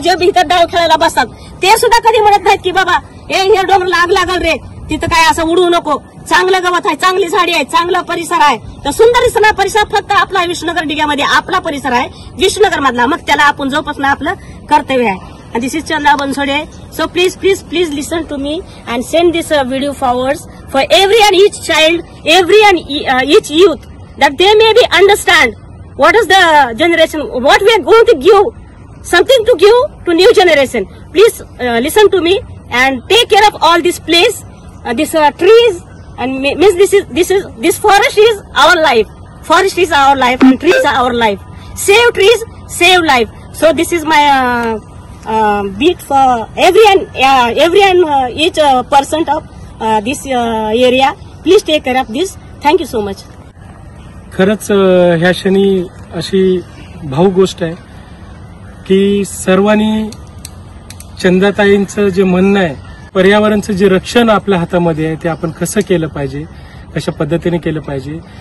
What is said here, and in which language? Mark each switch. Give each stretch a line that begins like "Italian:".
Marathi: जे बी इथं डाव खेळायला बसतात ते सुद्धा कधी म्हणत नाहीत की बाबा ह्या डोंगराला आग लागल रे, तिथं काय असं उडवू नको, चांगलं गवत आहे, चांगली झाडी आहे, चांगला परिसर आहे, तर सुंदर परिसर फक्त आपला विष्णुनगर डिग्यामध्ये आपला परिसर आहे विष्णुनगर मधला, मग त्याला आपण जोपासणं आपलं कर्तव्य आहे।
English: And this is Chandra Bansode. So please listen to me and send this video forwards for every and each child, every and each youth, that they may be understand what is the generation, what we are going to give, something to give to new generation. Please listen to me and take care of all this place, this trees, and means this forest is our life. Forest is our life and trees are our life. Save trees, save life. So this is my beat for every and each person of this area. Please take care of this. Thank you so much.
Marathi: खरंच ह्या क्षणी अशी भावुक गोष्ट आहे की सर्वांनी चंदाताईंचं जे म्हणणं आहे, पर्यावरणाचं जे रक्षण आपल्या हातामध्ये आहे ते आपण कसं केलं पाहिजे, कशा पद्धतीने केलं पाहिजे।